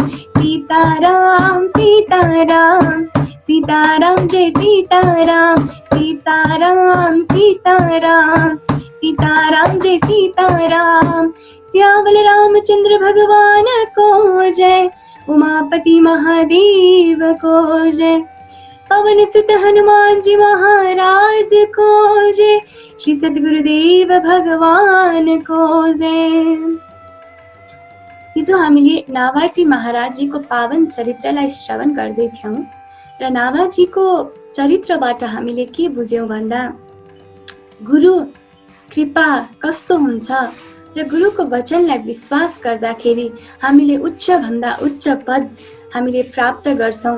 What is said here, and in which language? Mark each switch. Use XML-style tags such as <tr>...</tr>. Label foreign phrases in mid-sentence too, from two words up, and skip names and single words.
<hi>सीताराम सीताराम, सीताराम जय सीताराम, सीताराम सीताराम, सीताराम जय सीताराम, सियावल रामचंद्र भगवान को जय, उमापति महादेव को जय, पवन सुत हनुमान जी महाराज को जय, श्री सद्गुरुदेव भगवान को जय।</hi> <ne>हिजो हामीले नाभाजी महाराजजीको पावन चरित्रलाई श्रवण गर्दै थियौं र नाभाजीको चरित्रबाट हामीले के बुझ्यौं भन्दा गुरु कृपा कस्तो हुन्छ र गुरुको वचनलाई विश्वास गर्दाखेरि हामीले उच्च भन्दा उच्च पद हामीले प्राप्त गर्छौं।</ne>